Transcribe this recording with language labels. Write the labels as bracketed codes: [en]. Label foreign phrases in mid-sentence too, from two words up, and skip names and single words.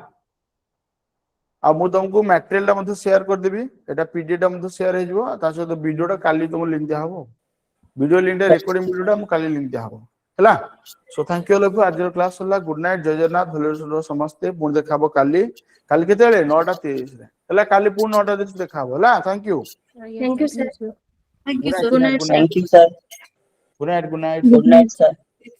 [or] ଆଉ ମୁଁ ତମକୁ ମ୍ୟାଟେରିଆଲ ଟା ମଧ୍ୟ ସେୟାର କରିଦେବି ଏଟା ପିଡିଏଫ ଟା ମଧ୍ୟ ସେୟାର ହେଇଯିବ ତା ସହିତ ଭିଡିଓଟା କାଲି ତମକୁ ଲିଙ୍କ ଦିଆହବ [en] video linkta recording videota [or] ମୁଁ କାଲି ଲିଙ୍କ ଦିଆହବ ହେଲା [en] so thank you all of [or] ଆଜିର କ୍ଲାସ ହେଲା [en] good night [or] ଜୟ ଜଗନ୍ନାଥ ଭଲରେ ସମସ୍ତେ ପୁଣି ଦେଖା ହବ କାଲି କେତେବେଳେ 9:30 ରେ ହେଲା କାଲି ପୁଣି 9:30 ଦେଖା ହବ ହେଲା [en] thank you Thank you, sir. thank you Good सर night. Good night, sir. Thank you, sir. Good night. Good night, sir.